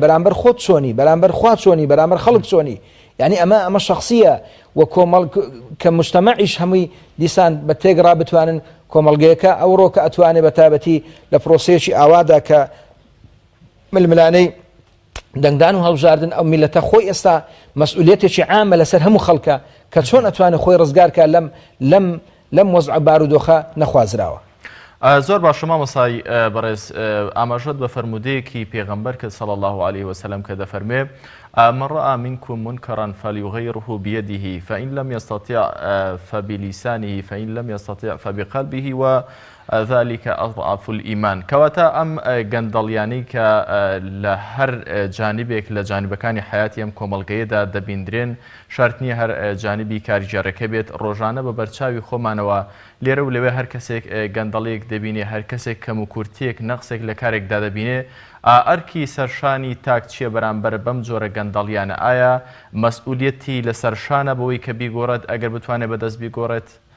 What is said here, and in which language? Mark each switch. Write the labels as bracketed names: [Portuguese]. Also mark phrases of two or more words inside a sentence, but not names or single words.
[Central Kurdish] بەرامبەر خۆت چۆنی بەرامبەر خوا چۆنی بەرامبەر خەڵک چۆنی یعنی ئەمە شخصیە و کۆمەڵ کە مجتەمەعیش هەمووی دیسان بە تێگەڕا بتوانن کۆمەڵگەیەکە ئەوڕۆ کە ئەتوانێت بە تایبەتی لە پرۆسەیەکی ئاوادا کە ململانەی دەنگدان و هەڵبژاردن ئەو میلەتە خۆی ئێستا مەسئولیەتێکی عامە لەسەر هەموو خەڵکە کە چۆن ئەتوانێت خۆی ڕزگارکە لەم وەزع بارودۆخە نەخوازراوە. زۆر باش مامۆستای بەڕێز ئاماژەت بە فەرمودەیەکی پێغەمبەر کرد [Arabic] صلی الله عليه وسلم [Central Kurdish] کە دەفەرمێ [Arabic] من رأى منكم منكرا فليغيره بيده فإن لم يستطع فبلسانه فإن لم يستطع فبقلبه وذلك أضعف الإيمان [Central Kurdish] كواتا أم گەندەڵیانەی کە لە هەر جانبێک لە جانبەکانی حیاتی ئەم کۆمەڵگەیەدا دەبیندرێن شەرت نییە هەر جانبی کاریگەڕەکە بێت ڕۆژانە بە بەرچاوی خۆمانەوە لێرە و لەوێ هەر کەسێک گەندەڵەیەک دەبینێ هەر کەسێک کەم و کورتیەک نەقسێک لە کارێکدا دەبینێ ئەرکی سەرشانی تاک چییە بەرامبەر بەم جۆرە گەندەڵیانە ئایا مەسئولیەتی لە سەرشانە بەوەی کە بیگۆڕێت ئەگەر بتوانێت بەدەست بیگۆڕێت؟